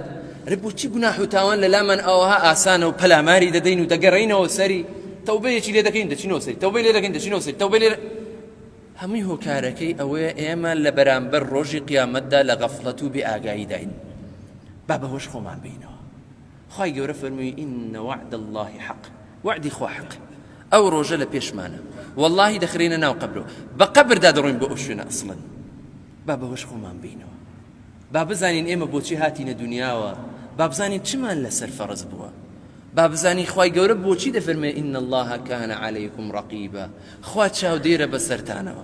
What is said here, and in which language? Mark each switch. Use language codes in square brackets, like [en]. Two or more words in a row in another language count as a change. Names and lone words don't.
[ckb] ئەرێ بۆچی گوناح و تاوان لە لامان ئەوەها ئاسانە و پەلاماری دەدەین و دەگەڕینەوە سەری؟ تەوبەیەکی لێ دەکەین دەچینەوە سەری، تەوبەی لێ دەکەین دەچینەوە سەری، تەوبەی لێ. هەمووی هۆکارەکەی ئەوەیە ئێمە لە بەرامبەر ڕۆژی قیامەتدا لە غەفڵەت و بێئاگایی داین. با بەهۆش خۆمان بینەوە. خوای گەورە فەرمووی [ar] ئین وعد الله حق، [ckb] وعدی خوا حق. ئەو ڕۆژە لە پێشمانە، واللهی دەخرێنە ناو قەبرەوە، بە قەبردا دەڕۆین بۆ ئەو شوێنە ئەسڵەن. با بەهۆش خۆمان بینەوە، با بزانین ئێمە بۆچی هاتینە دنیاوە، با بزانین چمان لەسەر فەرز بووە، با بزانین خوای گەورە بۆچی دەفەرمێ [ar] ئین الله کان عەلەیکم ڕەقیبا، [ckb] خوا چاودێرە بەسەرتانەوە.